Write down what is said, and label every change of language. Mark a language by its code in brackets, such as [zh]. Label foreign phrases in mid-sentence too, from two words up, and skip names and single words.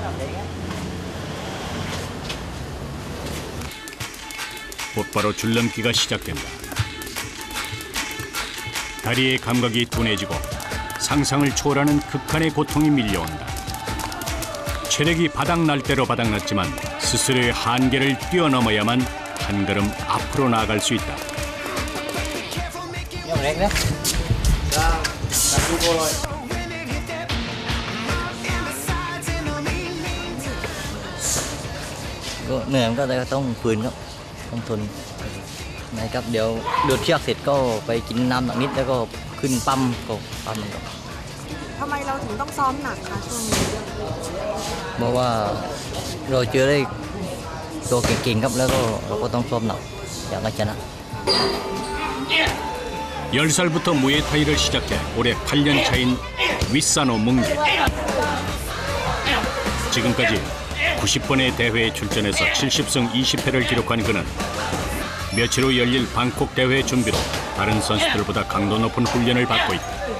[ko] 곧바로 줄넘기가 시작된다. 다리의 감각이 둔해지고 상상을 초월하는 극한의 고통이 밀려온다. 체력이 바닥날 대로 바닥났지만 스스로의 한계를 뛰어넘어야만 한 걸음 앞으로 나아갈 수 있다. [th] เหนื่อยก็ต้องฝืนครับต้องทนนะครับเดี๋ยวโดดเชือกเสร็จก็ไปกินน้ำหนักนิดแล้วก็ขึ้นปั๊มก็ปั๊มมันก็ ทำไมเราถึงต้องซ้อมหนักคะช่วงนี้ เพราะว่าเราเจอได้ตัวเก่งๆครับแล้วก็เราก็ต้องซ้อมหนักอยากให้ชนะ [ko] 10살부터 무에타이를 시작해 올해 8년 차인 윗사노 뭉게. 지금까지 90번의 대회에 출전해서 70승 20패를 기록한 그는 며칠 후 열릴 방콕 대회 준비로 다른 선수들보다 강도 높은 훈련을 받고 있다.